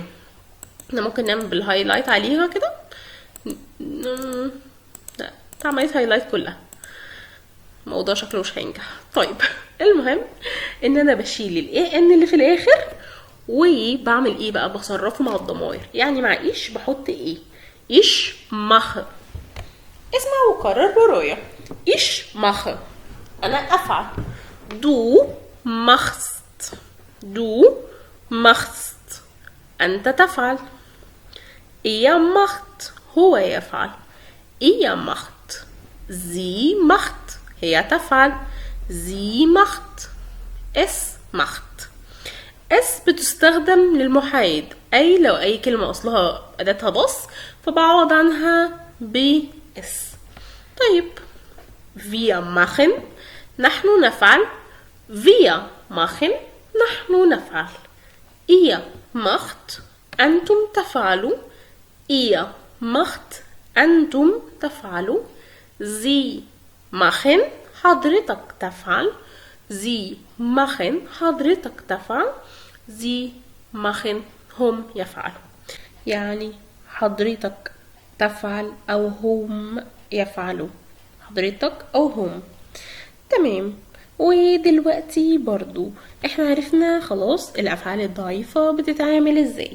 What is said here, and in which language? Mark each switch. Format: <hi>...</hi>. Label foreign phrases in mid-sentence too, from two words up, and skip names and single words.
<ar>احنا ممكن نعمل بالهايلايت عليها كده. لا، عملت هايلايت كلها، الموضوع شكله مش هينجح. طيب المهم ان انا بشيل ال an اللي في الاخر، وبعمل ايه بقى؟ بصرفه مع الضمائر. يعني مع ايش بحط ايه؟</ar> <de>ich mache.</de> <ar>اسمع وكرر ورايا.</ar> <de>ich mache</de> <ar>انا افعل.</ar> <de>du machst</de> <ar>انت تفعل.</ar> <de>ihr macht</de> <ar>هو يفعل.</ar> <de>ihr macht. sie macht</de> <ar>هي تفعل.</ar> <de>sie macht. es macht.</de> <ar>es بتستخدم للمحايد، أي لو أي كلمة أصلها أداتها بص فبعوض عنها ب es. طيب</ar> <de>wir machen</de> <ar>نحن نفعل.</ar> <de>wir machen</de> <ar>نحن نفعل.</ar> <de>ihr macht</de> <ar>أنتم تفعلوا.</ar> <de>ihr macht</de> <ar>أنتم تفعلوا.</ar> <de>sie machen</de> <ar>حضرتك تفعل.</ar> <de>sie machen</de> <ar>حضرتك تفعل.</ar> <de>sie machen</de> <ar>هم يفعلوا. يعني حضرتك تفعل أو هم يفعلوا. حضرتك أو هم. تمام. ودلوقتي برضو احنا عرفنا خلاص الأفعال الضعيفة بتتعامل ازاي.</ar>